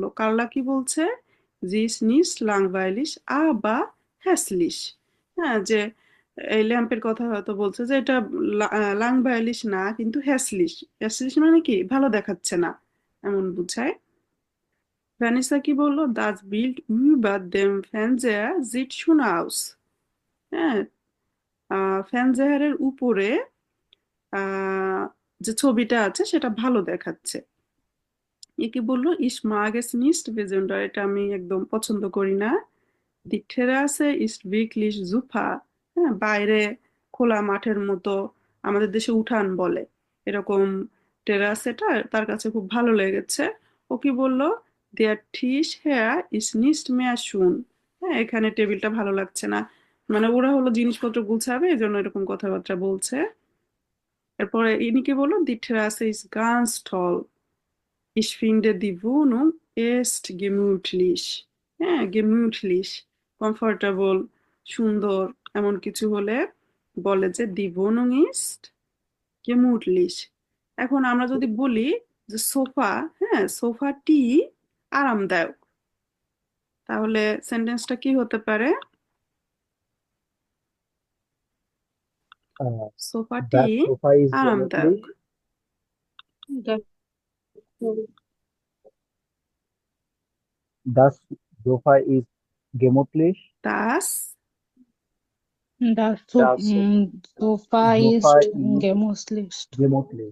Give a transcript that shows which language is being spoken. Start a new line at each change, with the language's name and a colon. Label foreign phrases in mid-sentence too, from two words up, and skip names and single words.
German: কার্লা
Bangla: কি বলছে,
German: sie ist nicht langweilig aber hässlich.
Bangla: হ্যাঁ, যে এই ল্যাম্পের কথা হয়তো বলছে যে এটা লাংওয়াইলিশ না, কিন্তু হ্যাসলিশ। হ্যাসলিশ মানে কি, ভালো দেখাচ্ছে না, এমন বুঝায়।
German: ভ্যানিসা
Bangla: কি বললো,
German: das Bild über dem Fernseher sieht schön aus.
Bangla: হ্যাঁ, ফ্যানজেহারের উপরে যে ছবিটা আছে সেটা ভালো দেখাচ্ছে। এ কি বললো,
German: ich mag es nicht besonders,
Bangla: এটা আমি একদম পছন্দ করি না।
German: Die Terrasse ist wirklich super।
Bangla: হ্যাঁ, বাইরে খোলা মাঠের মতো, আমাদের দেশে উঠান বলে এরকম টেরাস, এটা তার কাছে খুব ভালো লেগেছে। ও কি বললো,
German: der Tisch hier ist nicht mehr schön।
Bangla: হ্যাঁ, এখানে টেবিলটা ভালো লাগছে না, মানে ওরা হলো জিনিসপত্র গুছাবে এই জন্য এরকম কথাবার্তা বলছে। এরপরে ইনি কি বললো,
German: die Terrasse ist ganz toll। Ich finde die Wohnung ist gemütlich।
Bangla: হ্যাঁ, gemütlich কমফোর্টেবল, সুন্দর, এমন কিছু হলে বলে যে
German: die Wohnung ist gemütlich।
Bangla: এখন আমরা যদি বলি যে সোফা, হ্যাঁ, সোফাটি আরামদায়ক, তাহলে সেন্টেন্সটা কি হতে পারে, Uh, সোফাটি
English: that sofa is
Bangla: আরামদায়ক।
German: gemütlich.
English: The
German: Das Sofa is gemütlich. Das Das Das Sofa ist Sofa is gemütlich. gemütlich.